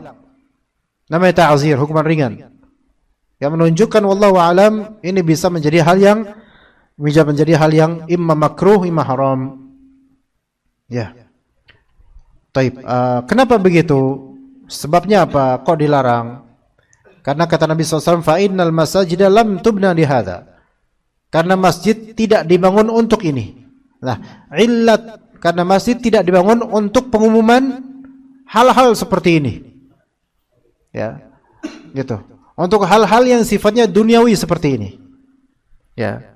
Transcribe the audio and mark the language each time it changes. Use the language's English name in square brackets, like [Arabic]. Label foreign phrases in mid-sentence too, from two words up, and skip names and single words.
[Indonesian] Namanya ta'zir, hukuman ringan. Yang menunjukkan [Arabic] والله أعلم [Indonesian] ini bisa menjadi hal yang [Arabic] إما مكروه، إما حرام. [Indonesian] Ya. Taib. Kenapa begitu? Sebabnya apa? Kok dilarang? Karena kata Nabi SAW, [Arabic] فإن المساجد لم تبن لهذا. [Indonesian] Karena masjid tidak dibangun untuk ini. Nah, illat karena masjid tidak dibangun untuk pengumuman hal-hal seperti ini. Ya. Gitu. Untuk hal-hal yang sifatnya duniawi seperti ini. Ya.